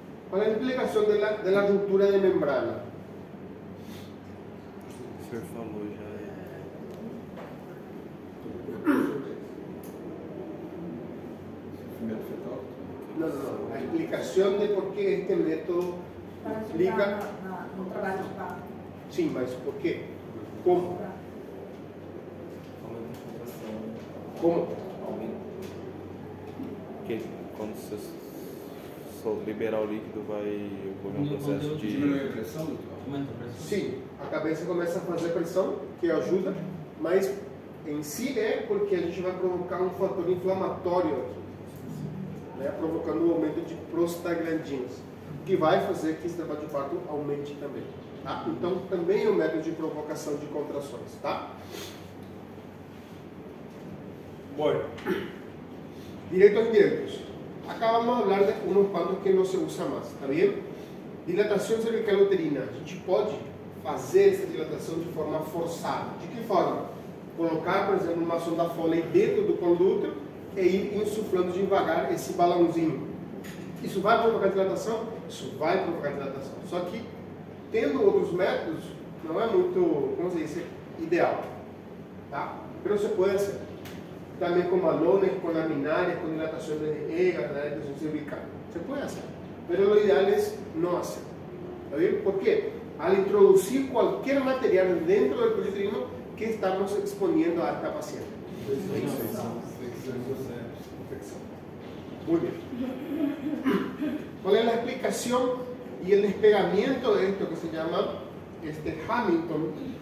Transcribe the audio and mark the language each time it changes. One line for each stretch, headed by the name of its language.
Spanish: ¿Cuál es la implicación de la ruptura de membrana?
Portuguese: O senhor falou já. Sofrimento fetal?
Spanish: No. La explicación de por qué este método
Portuguese: Para
Spanish: implica...
Portuguese: ajudar no trabalho de parto.
Spanish: Sí, mas por qué? ¿Cómo?
Portuguese: Aumenta a contração.
Spanish: ¿Cómo?
Portuguese: Aumenta. Porque quando você liberar o líquido, vai ocorrer um processo de. Diminui a pressão, doutor? Aumenta a pressão. Sim, a cabeça começa a fazer pressão, que ajuda, mas em si é porque a gente vai provocar um fator inflamatório aqui, né, provocando um aumento de prostaglandinas, que vai fazer que esse trabalho de parto aumente também. Tá? Então, também é um método de provocação de contrações. Tá?
Spanish: Bueno, directos indirectos. Acá vamos a hablar de unos cuantos que no se usa más, ¿está bien?
Portuguese: Dilatação cervical uterina. A gente pode fazer essa dilatação de forma forçada. De que forma? Colocar, por exemplo, uma sonda Foley dentro do colo do útero e ir insuflando devagar esse balãozinho. Isso vai provocar dilatação? Isso vai provocar dilatação. Só que, tendo outros métodos, não é muito, como se diz, ideal. Tá? Mas você pode fazer. Também com balones, com laminares, com dilatação de EGA, de dilatação cervical. Se pode fazer. Mas o ideal é não
Spanish: hacer. ¿Está bien? ¿Por qué? Al introducir cualquier material dentro del cuello uterino, ¿qué estamos exponiendo a esta paciente? Infección. Muy bien. ¿Cuál es la explicación y el despegamiento de esto que se llama Hamilton?